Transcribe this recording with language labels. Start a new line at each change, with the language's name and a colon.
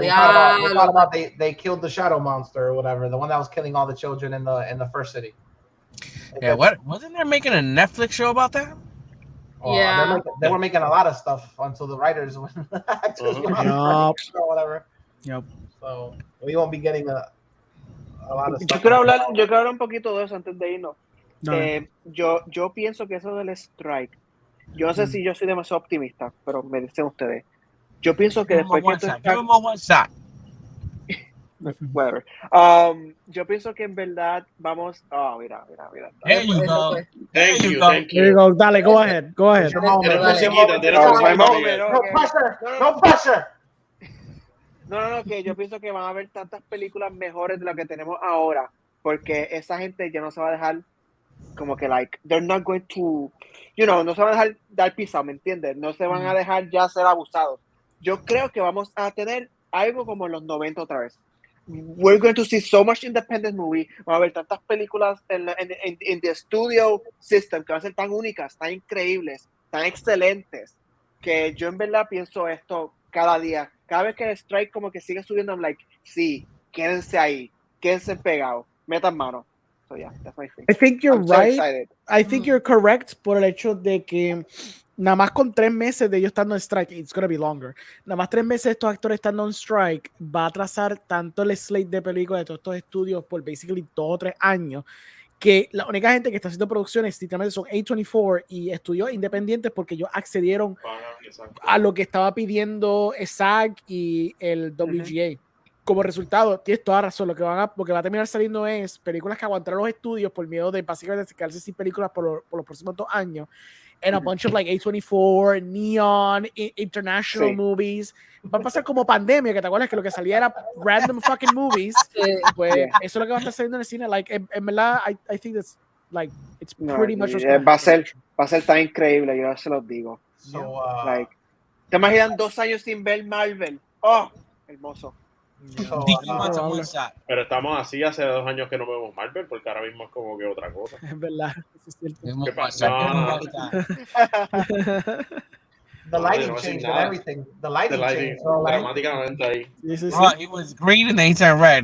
English: We thought about they killed the shadow monster or whatever, the one that was killing all the children in the first city. Yeah, what wasn't there making a Netflix show about that? Yeah. They were making a lot of stuff until the writers went or whatever. Yep. So we won't be getting a lot of
Spanish: Yo
English: stuff.
Spanish: quiero hablar un poquito de eso antes de irnos. Dale. Yo pienso que eso del strike, yo no sé si yo soy demasiado optimista, pero me dicen ustedes. Yo pienso que después que esto
English: Give him one shot. whatever.
Spanish: Yo pienso que en verdad vamos. Mira.
English: There you go. Thank you. There you go.
Spanish: Dale,
English: go ahead. No pressure.
Spanish: No, que yo pienso que van a haber tantas películas mejores de las que tenemos ahora, porque esa gente ya no se va a dejar como que
English: they're not going to,
Spanish: no se van a dejar dar pisado, ¿me entiendes? No se van a dejar ya ser abusados. Yo creo que vamos a tener algo como en los 90 otra vez.
English: We're going to see so much independent movie.
Spanish: Va a haber tantas películas en
English: the studio system
Spanish: que van a ser tan únicas, tan increíbles, tan excelentes, que yo en verdad pienso esto cada día. Cada vez que el strike como que sigue subiendo,
English: I'm like,
Spanish: sí, quédense ahí, quédense pegados, metan mano.
English: So yeah, that's my thing. I think you're I'm so right. excited. I think you're correct
Spanish: por el hecho de que nada más con 3 meses de ellos estando en strike,
English: it's gonna be longer.
Spanish: Nada más 3 meses de estos actores estando en strike va a atrasar tanto el slate de películas de todos estos estudios por
English: basically
Spanish: 2 o 3 años, que la única gente que está haciendo producciones literalmente son A24 y estudios independientes porque ellos accedieron a lo que estaba pidiendo SAG y el WGA. Como resultado, tienes toda razón, lo que va a terminar saliendo es películas que aguantaron los estudios por miedo de básicamente quedarse sin películas por los próximos 2 años.
English: And a bunch of A24, Neon, international movies.
Spanish: Va a pasar como pandemia, que te acuerdas que lo que salía era
English: random fucking movies.
Spanish: Pues eso es lo que va a estar saliendo en el cine. En verdad,
English: I think that's it's pretty much.
Spanish: Va a ser tan increíble, yo se los digo. ¿Te imaginan 2 años sin ver Marvel? ¡Oh! Hermoso. Pero estamos así hace 2 años que no vemos Marvel, porque ahora mismo es como que otra cosa. Es verdad. ¿Qué pasa?
English: The lighting changed and everything. The lighting changed. So,
Spanish: dramáticamente ahí.
English: It was green and they turned red.